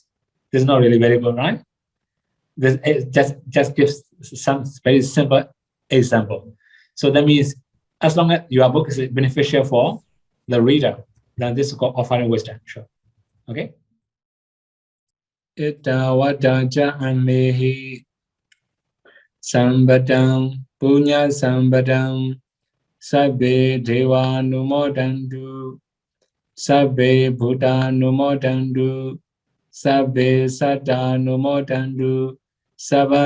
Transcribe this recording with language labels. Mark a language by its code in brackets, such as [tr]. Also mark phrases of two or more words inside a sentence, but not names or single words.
[en] This is not really very good, right? This just gives some very simple example. So that means as long as your book is beneficial for the reader, then this is called offering wisdom. Sure. Okay. [pi] Ita wadaja amehi sambadam punya sambadam sabbe deva numodandu sabbe buddha numodandu sabbe satta numodandu sabba